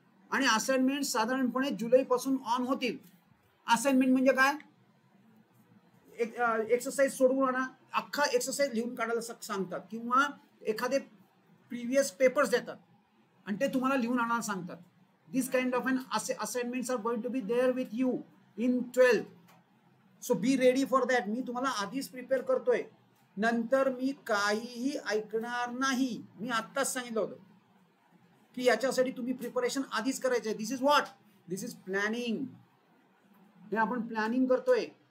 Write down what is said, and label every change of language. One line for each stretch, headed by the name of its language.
Marathi: आणि असाइनमेंट साधारणपणे जुलैपासून ऑन होतील. असाइनमेंट म्हणजे काय? एक्सरसाइज सोडवून आणा, अख्खा एक्सरसाइज लिहून काढायला सांगतात, किंवा एखादे प्रिव्हियस पेपर्स देतात आणि ते तुम्हाला लिहून आणायला सांगतात.
English: This kind of an assignments are going to be there with you in 12th. So be ready for that.
Marathi: मी तुम्हाला आधीच प्रिपेअर करतोय. नंतर मी काहीही ऐकणार नाही. मी आत्ताच सांगितलं होतं की याच्यासाठी तुम्ही प्रिपरेशन आधीच करायचं आहे.
English: This is what? This is planning.
Marathi: हे आपण प्लॅनिंग करतोय.